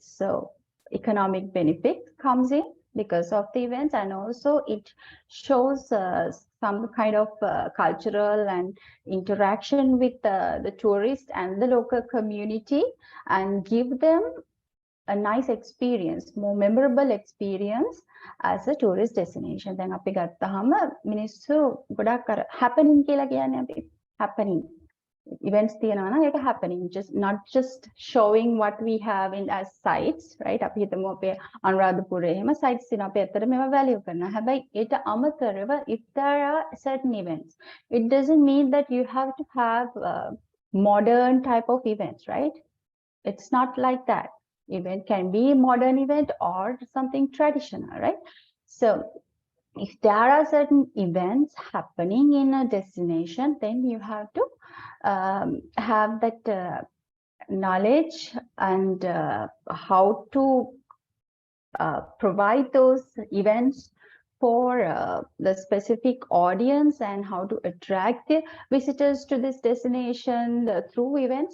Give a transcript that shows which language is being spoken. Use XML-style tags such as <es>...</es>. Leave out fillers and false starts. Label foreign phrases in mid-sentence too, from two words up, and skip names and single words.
<en>So economic benefit comes in because of the events, and also it shows some kind of cultural and interaction with the tourists and the local community, and give them a nice experience, more memorable experience as a tourist destination. Then</en> <si>අපි ගත්තාම මිනිස්සු ගොඩක් අර</si> <en>happening</en> <si>කියලා කියන්නේ අපි</si> <en>happening events</en> <si>තියෙනවා නම් ඒක</si> <en>happening, just not just showing what we have in as sites, right?</en> <si>අපි හිතමු අපේ අනුරාධපුරේ එහෙම sites තියෙනවා, අපි ඇත්තට මේවා value කරනවා. හැබැයි ඊට අමතරව</si> <en>if there are certain events, it doesn't mean that you have to have modern type of events, right? It's not like that. Event can be a modern event or something traditional, right? So if there are certain events happening in a destination, then you have to have that knowledge and how to provide those events for the specific audience, and how to attract the visitors to this destination through events.</en>